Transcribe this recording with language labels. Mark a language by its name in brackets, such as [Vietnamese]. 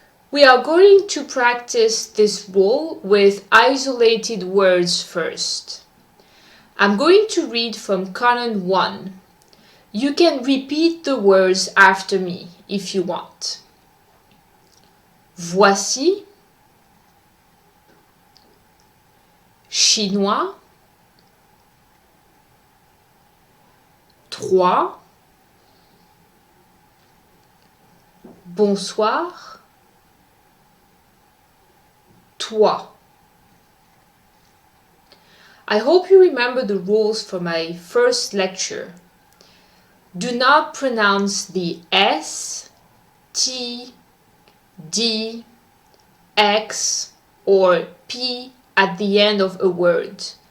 [English] We are going to practice this rule with isolated words first. I'm going to read from column 1. You can repeat the words after me if you want. [French] Voici, chinois, 3, bonsoir, toi. [English] I hope you remember the rules for my first lecture. Do not pronounce the S, T, D, X, or P at the end of a word.